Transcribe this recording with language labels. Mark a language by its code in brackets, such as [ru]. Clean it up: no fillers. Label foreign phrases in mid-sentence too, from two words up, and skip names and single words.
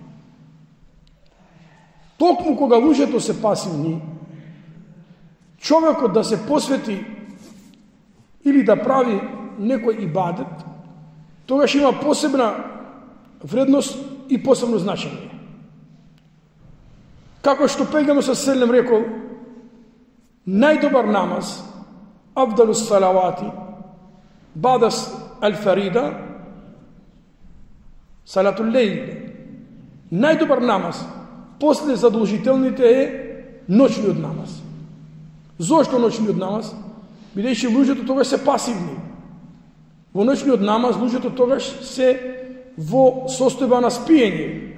[mk] Токму кога луѓето се пасивни, човекот да се посвети или да прави некој ибадет, тогаш има посебна вредност и посебно значење. Како што пејгамбер селем рекол: најдобар намаз, [ar] أفضل الصلاة، بعد الفريضة، صلاة الليل. [mk] Најдобар намаз после задолжителните е ноќниот намаз. Зошто ноќниот намаз? Бидејќи луѓето тогаш се пасивни. Во ноќниот намаз луѓето тогаш се во состојба на спиење.